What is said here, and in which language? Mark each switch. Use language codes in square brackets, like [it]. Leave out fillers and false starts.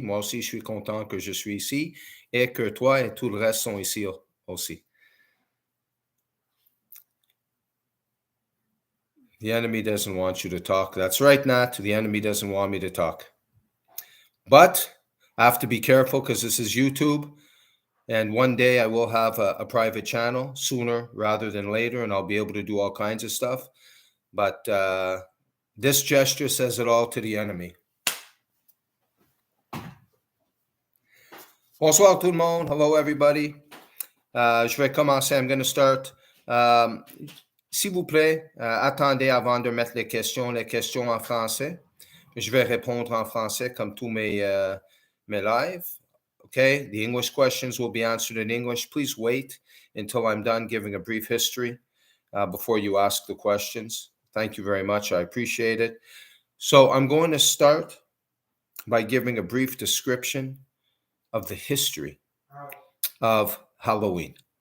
[fr] Moi aussi, je suis content que je suis ici et que toi et tout le reste sont ici aussi. [en] The enemy doesn't want you to talk. That's right, Nat. The enemy doesn't want me to talk. But I have to be careful because this is YouTube. And one day I will have a private channel sooner rather than later, and I'll be able to do all kinds of stuff. But this gesture says it all to the enemy. [fr] Bonsoir tout le monde. [en] Hello, everybody. [fr] Je vais commencer. [en] I'm going to start. [fr] S'il vous plaît, attendez avant de mettre les questions en français. Je vais répondre en français comme tous mes lives. [en] Okay, the English questions will be answered in English. Please wait until I'm done giving a brief history before you ask the questions. Thank you very much. I appreciate it. So I'm going to start by giving a brief description of the history of Halloween.